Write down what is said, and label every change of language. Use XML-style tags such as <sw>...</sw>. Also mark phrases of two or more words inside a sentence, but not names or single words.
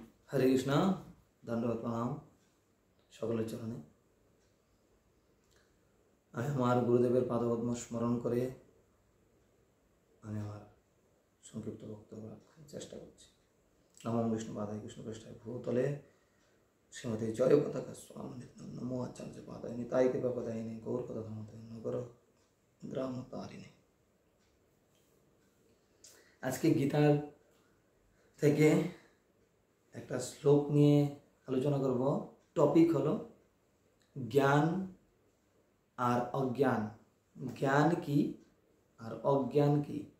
<bn>হরে কৃষ্ণ দণ্ডবৎ প্রণাম সকলের চরণে আমি আমার গুরুদেবের পাদপদ্ম স্মরণ করে আমি আমার সংক্ষিপ্ত বক্তব্য রাখার চেষ্টা করছি।</bn> <sa>नमो विष्णुपादाय कृष्णपृष्ठाय भूतले श्रीमती जय पताका स्वामी नमो आचार्य पादाय निताय कृपापदायिने गौर कथा धर्मते नगर ग्राम तारिणे।</sa> <bn>আজ কে গীতার থেকে একটা শ্লোক নিয়ে আলোচনা করব। টপিক হলো জ্ঞান আর অজ্ঞান। জ্ঞান কি আর অজ্ঞান কি?</bn>